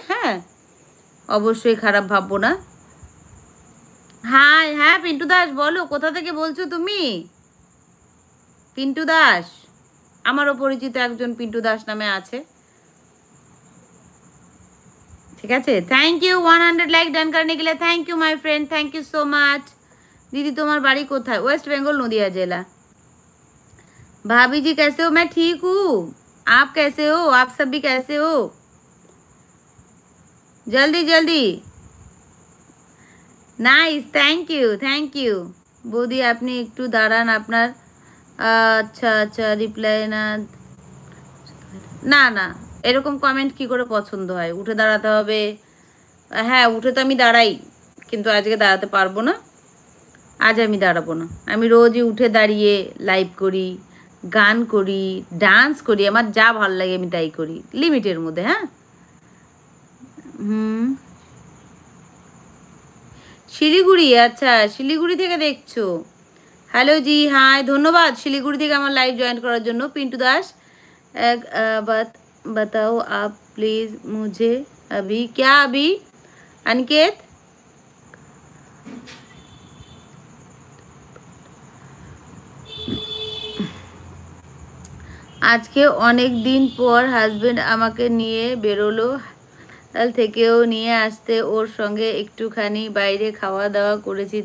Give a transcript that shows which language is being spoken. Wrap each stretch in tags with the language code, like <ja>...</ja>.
<bn>হ্যাঁ, অবশ্যই খারাপ ভাববো না। হাই, হ্যাঁ পিন্টু দাস, বলো কোথা থেকে বলছো তুমি? পিন্টু দাস, আমারও পরিচিত একজন পিন্টু দাস নামে আছে। ঠিক আছে,</bn> <en>thank you 100 like done</en> <hi>करने के लिए।</hi> <en>Thank you my friend, thank you so much.</en> <bn>दीदी तुम्हार बाड़ी कोথায়?</bn> <hi>वेस्ट बंगाल, नदिया जिला। भाभी जी कैसे हो? मैं ठीक हूँ, आप कैसे हो? आप सब भी कैसे हो? जल्दी जल्दी।</hi> <en>Nice, thank you thank you.</en> <bn>বৌদি আপনি একটু দাঁড়ান, আপনার আচ্ছা আচ্ছা রিপ্লাই না। না না, এরকম কমেন্ট কি করে পছন্দ হয়? উঠে দাঁড়াতে হবে? হ্যাঁ, উঠে তো আমি দাঁড়াই, কিন্তু আজকে দাঁড়াতে পারবো না। আজ আমি দাঁড়াবো না। আমি রোজই উঠে দাঁড়িয়ে লাইভ করি, গান করি, ডান্স করি, আমার যা ভালো লাগে আমি তাই করি, লিমিটের মধ্যে। হ্যাঁ। হুম, শিলিগুড়ি, আচ্ছা শিলিগুড়ি থেকে দেখছো। হ্যালো জি, হাই, ধন্যবাদ শিলিগুড়ি থেকে আমার লাইভ জয়েন করার জন্য।</bn> <hi>পিন্টু দাস, एक बात बताओ आप प्लीज़ मुझे। अभी क्या?</hi> <bn>अभी अनिकेत, আজকে অনেক দিন পর হাজবেন্ড আমাকে নিয়ে বেরোলো, হাল থেকেও নিয়ে আসতে, ওর সঙ্গে একটুখানি বাইরে খাওয়া দাওয়া করেছি।</bn>